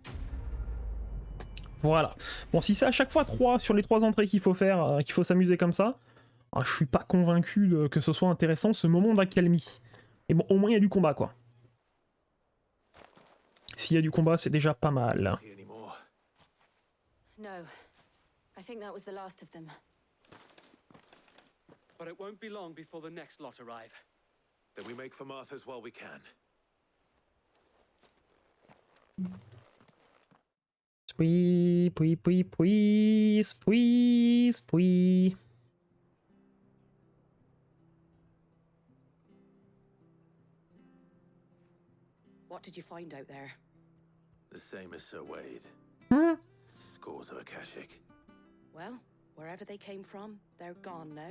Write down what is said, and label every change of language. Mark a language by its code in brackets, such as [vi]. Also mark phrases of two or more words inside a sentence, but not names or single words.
[fr] Voilà. Bon, si c'est à chaque fois 3 sur les 3 entrées qu'il faut faire, qu'il faut s'amuser comme ça, je suis pas convaincu que ce soit intéressant ce moment d'accalmie. Et bon, au moins il y a du combat, quoi. S'il y a du combat, c'est déjà pas mal. [en] No. I think that was the last of them. But it won't be long before the next lot arrive. Then we make for Martha's while we can. Spui, pui, pui, pui, spui, spui. What did you find out there? The same as Sir Wade. Hmm. Scores of Akashic. Well, wherever they came from, they're gone now.